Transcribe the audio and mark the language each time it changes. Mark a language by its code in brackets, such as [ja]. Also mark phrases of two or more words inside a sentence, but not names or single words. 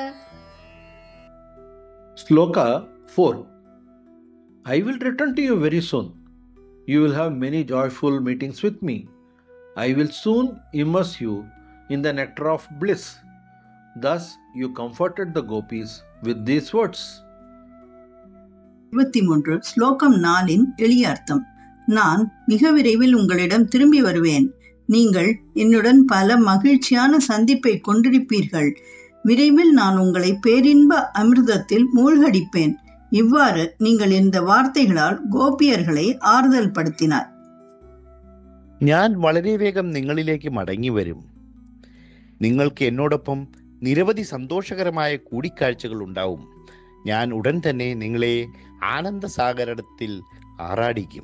[en] Shloka 4. I will return to you very soon. You will have many joyful meetings with me. I will soon immerse you in the nectar of bliss. Thus you comforted the gopis with these words. [ta] 23 ஸ்லோகம் 4 எளிய அர்த்தம். நான் மிக விரைவில் உங்களிடம் திரும்பி வருவேன். நீங்கள் என்னுடன் பல மகிழ்ச்சியான சந்திப்பை கொண்டிருப்பீர்கள். விரைவில் நான் உங்களை பேரின்ப அமிர்தத்தில் மூழ்கடிப்பேன். இவ்வாறு நீங்கள் இந்த வார்த்தைகளால் கோபியர்களை ஆறுதல் படுத்தினார். [ml] ഞാൻ വളരെ വേഗം നിങ്ങളിലേക്ക് മടങ്ങി വരും. നിങ്ങൾക്ക് എന്നോടൊപ്പം നിരവധി സന്തോഷകരമായ കൂടിക്കാഴ്ചകൾ ഉണ്ടാവും. ഞാൻ ഉടൻ തന്നെ നിങ്ങളെ ആനന്ദസാഗരത്തിൽ ആറാടിക്കും.